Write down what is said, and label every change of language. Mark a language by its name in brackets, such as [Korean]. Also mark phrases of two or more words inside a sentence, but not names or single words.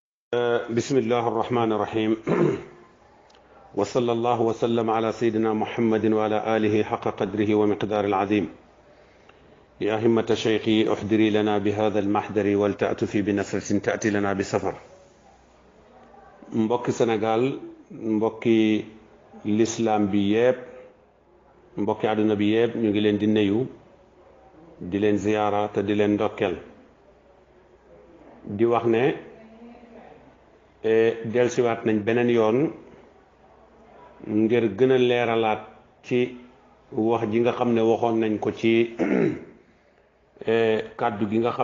[Arabic] بسم الله الرحمن الرحيم وصلى الله وسلم على سيدنا محمد وعلى آله حق قدره ومقدار العظيم يا همة شيخي احضري لنا بهذا المحضر ولتأتفي بنصرة تأتي لنا بسفر [Wolof] mbokki Sénégal mbokki l'islam bi yépp mbokki àdduna bi yépp ñu ngi leen di nuyu di leen ziyaara te di leen ndokkel di wax ne delsiwaat nañ beneen yoon ngir gën a leeralaat ci wax ji nga xam ne waxoon nañ ko ci kàddu gi nga